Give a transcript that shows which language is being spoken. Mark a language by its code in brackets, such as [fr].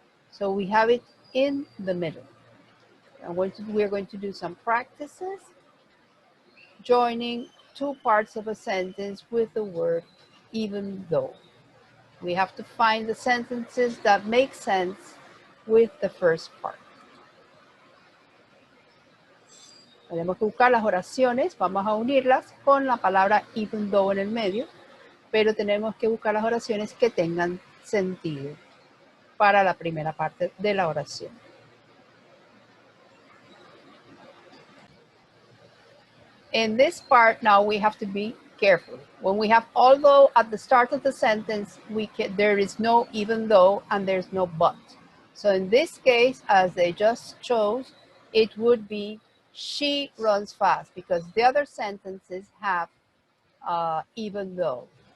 [en] So we have it in the middle. We're going to do some practices, joining two parts of a sentence with the word even though. We have to find the sentences that make sense with the first part. [es] Tenemos que buscar las oraciones, vamos a unirlas con la palabra even though en el medio, pero tenemos que buscar las oraciones que tengan sentido para la primera parte de la oración. [en] In this part now we have to be careful. When we have although at the start of the sentence, there is no even though and there's no but. So in this case, as they just chose, it would be she runs fast, because the other sentences have even though.